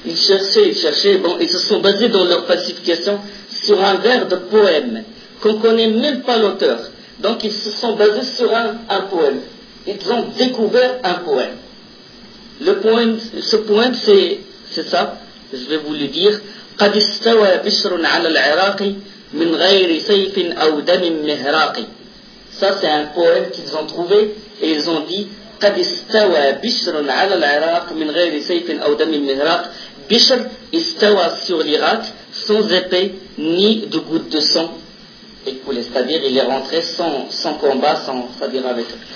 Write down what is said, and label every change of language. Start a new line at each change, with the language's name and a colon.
French: Il cherchait, bon, ils se sont basés dans leur falsification sur un vers de poème qu'on ne connaît même pas l'auteur. Donc ils se sont basés sur un poème. Ils ont découvert un poème. Le poème, ce poème, c'est ça, je vais vous le dire.
Arabic: قد استوى بشر على العراق من غير سيف أو دم مهراق.
French: Ça c'est un poème qu'ils ont trouvé et ils ont dit
Arabic: قد استوى بشر على العراق من غير سيف أو دم مهراق. بشر استوى
French: sur l'Irak sans épée ni de goutte de sang écoulé. C'est-à-dire il est rentré sans combat, sans, c'est-à-dire avec.